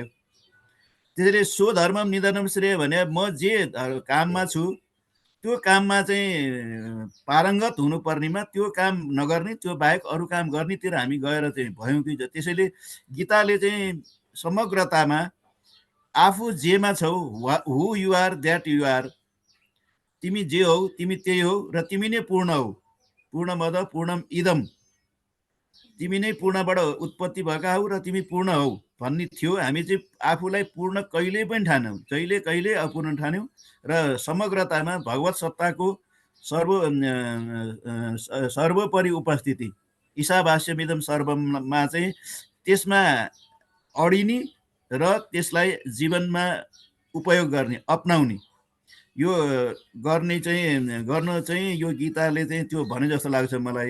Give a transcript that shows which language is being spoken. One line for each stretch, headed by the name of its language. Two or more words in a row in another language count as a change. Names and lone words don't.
Nepali: त्यसैले
Sanskrit: स्वधर्मम निधनम श्रेय
Nepali: भने म जे काममा छु त्यो काममा चाहिँ पारङ्गत हुनुपर्नेमा त्यो काम नगर्ने, त्यो बाहेक अरू काम गर्नेतिर हामी गएर चाहिँ भयौँ कि। त्यसैले गीताले चाहिँ समग्रतामा आफू जेमा छौ,
English: who you are that you are,
Nepali: तिमी जे हौ तिमी त्यही हौ र तिमी नै पूर्ण हौ,
Sanskrit: पूर्णमद पूर्णम इदम,
Nepali: तिमी नै पूर्णबाट उत्पत्ति भएका हौ र तिमी पूर्ण हौ भन्ने थियो। हामी चाहिँ आफूलाई पूर्ण कहिल्यै पनि ठान्यौँ, जहिले कहिले अपूर्ण ठान्यौँ र समग्रतामा भगवत सत्ताको सर्वोपरि उपस्थिति
Sanskrit: ईशावास्यमिदम सर्वममा
Nepali: चाहिँ त्यसमा अडिने र त्यसलाई जीवनमा उपयोग गर्ने, अपनाउने, यो गर्न चाहिँ यो गीताले चाहिँ त्यो भने जस्तो लाग्छ मलाई।